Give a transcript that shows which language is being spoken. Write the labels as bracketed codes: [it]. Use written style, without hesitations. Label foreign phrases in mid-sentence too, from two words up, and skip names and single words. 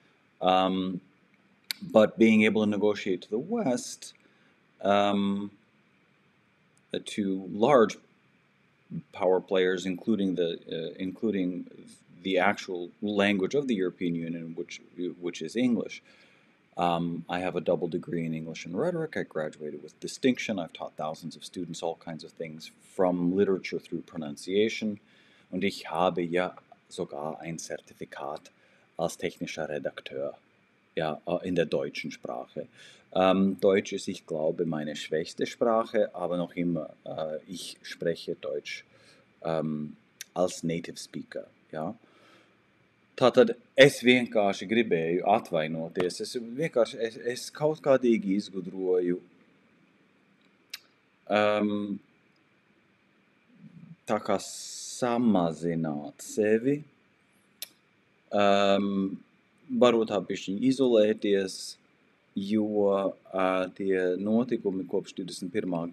[en] But being able to negotiate to the west, to large power players, including the actual language of the European Union, which is English. I have a double degree in English and rhetoric. I graduated with distinction. I've taught thousands of students all kinds of things, from literature through pronunciation. [de] Und ich habe ja sogar ein Zertifikat als technischer Redakteur, ja, in der deutschen Sprache. Deutsch ist, ich glaube, meine schwächste Sprache, aber noch immer, ich spreche Deutsch als [en] native speaker, [de] ja. [lv] Tātad es vienkārši gribēju atvainoties, es kaut kādīgi izgudroju tā kā samazināt sevi, varbūt tā bišķiņ izolēties, jo tie notikumi kopš 21.